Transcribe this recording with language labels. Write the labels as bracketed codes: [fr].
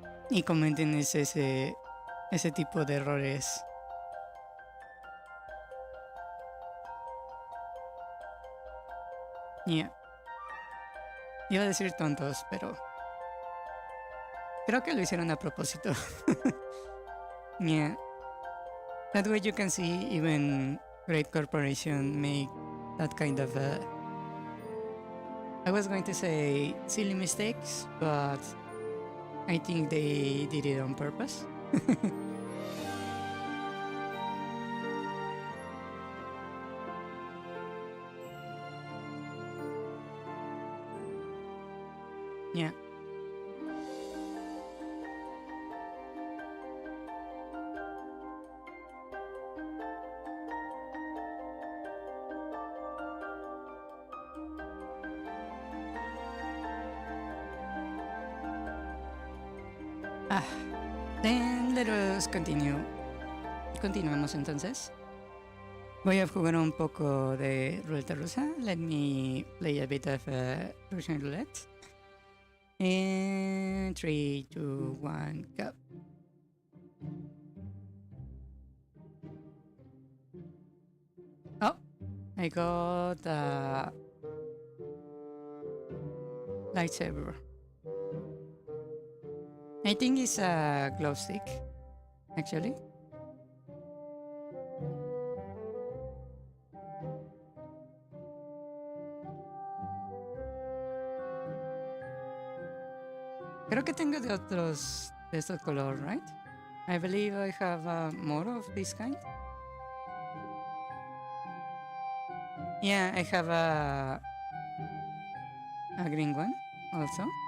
[es] Y comenten ese tipo de errores. [en] Yeah. [es] Iba a decir tontos, pero creo que lo hicieron a propósito. [en] Yeah. That way you can see even great corporation make that kind of I was going to say silly mistakes, but I think they did it on purpose. Yeah. Ah, then let us continue. [es] Continuemos entonces. Voy a jugar un poco de ruleta rusa. [en] Let me play a bit of Russian roulette. And 3, 2, 1, go. Oh, I got a lightsaber. I think it's a glow stick, actually. [es] Creo que tengo de otros de estos color, [en] right? I believe I have more of this kind. Yeah, I have a green one also.